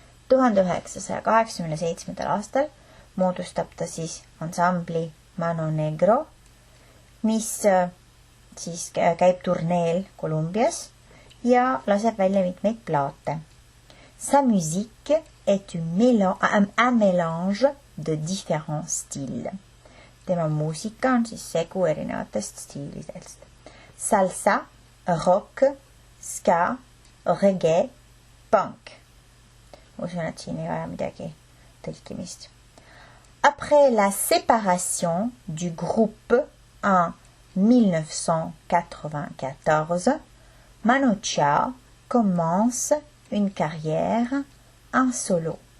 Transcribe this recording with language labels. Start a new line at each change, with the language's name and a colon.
Estonian: 1987. aastal moodustab ta siis ansambli Mano Negro, mis siis käib turneel Kolumbias ja laseb välja mitmeid plaate.
French: Sa musique est un mélange de différents styles.
Estonian: Tema muusika on siis segu erinevatest stiilidest.
French: Salsa, rock, ska, reggae, punk.
Estonian: Usun, et siin ei vaja midagi tõlkimist.
French: Après la séparation du groupe en 1994, Manu Chao commence une carrière en solo.